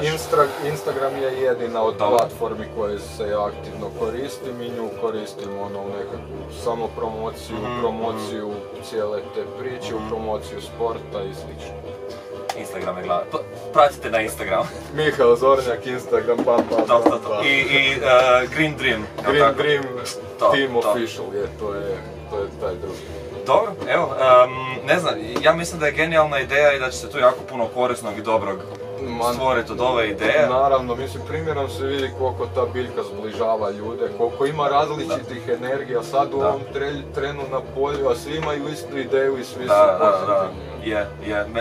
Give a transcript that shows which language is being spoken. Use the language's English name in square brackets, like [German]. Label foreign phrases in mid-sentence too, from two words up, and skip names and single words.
[Croatian] Instagram je jedina od platformi koje se aktivno koristim i nju koristim ono u nekakvu promociju cijele te priče, u promociju sporta i slično. Instagram je glavno. Pratite na Instagram. Mihael Zornjak, Instagram, I Green Dream. Green Dream Team Official to je taj drugi. Dobro, evo, ne znam, ja mislim da je genijalna ideja i da će se tu jako puno korisnog i dobrog stvoriti od ove ideje. Naravno, mislim, primjerom se vidi koliko ta biljka zbližava ljude, koliko ima različitih energija sad u ovom trenu na polju, a svi imaju istu ideju i svi su pozitivni.